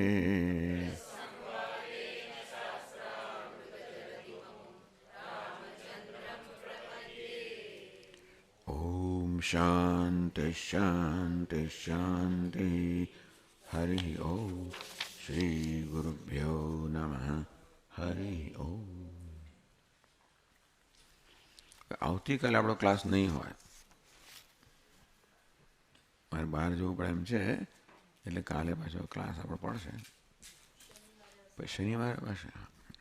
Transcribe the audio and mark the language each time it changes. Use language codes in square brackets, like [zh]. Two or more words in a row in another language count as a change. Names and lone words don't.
[sa] ओम शांति शांति शांति। हरि ओम। श्री गुरुभ्यो नमः। हरि ओम। [gu] આવતીકાલે આપણો ક્લાસ નહીં હોય, મારે બહાર જવું પડે એમ છે, એટલે કાલે પાછો ક્લાસ આપણો પડશે, પછી શનિવારે પાછા